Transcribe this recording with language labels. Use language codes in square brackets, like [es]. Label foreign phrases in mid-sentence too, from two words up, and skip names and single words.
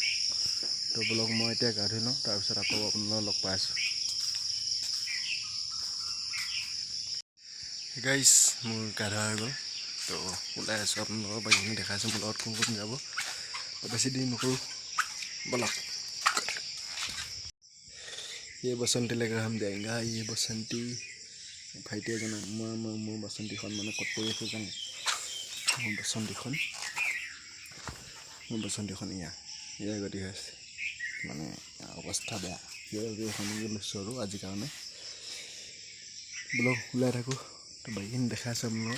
[as] তো ব্লগ মই এতিয়া গা ধুই লওঁ, তাৰপিছত আকৌ আপোনালোকক লগ পাই আছোঁ। গাইজ মোৰ গা ধোৱা হৈ গ'ল, তো ওলাই আছোঁ আপোনালোকৰ বাকীখিনি দেখাইছোঁ মোৰ লগত কোন কোন যাব। বেছি দেৰি নকৰোঁ, ব'লক। [hi] ये बसंती लेकर हम जाएंगे, ये बसंती [as] ভাইটি এজন মোৰ বসন্তীখন মানে ক'ত পৰি আছে জানে? মোৰ বসন্তীখন ইয়াৰ গতি হৈ আছে, মানে অৱস্থা বেয়া। এখন লৈছোঁ আৰু আজিৰ কাৰণে। বোলো ওলাই থাকোঁ, তো বাকীখিনি দেখাই আছে আপোনালোকক।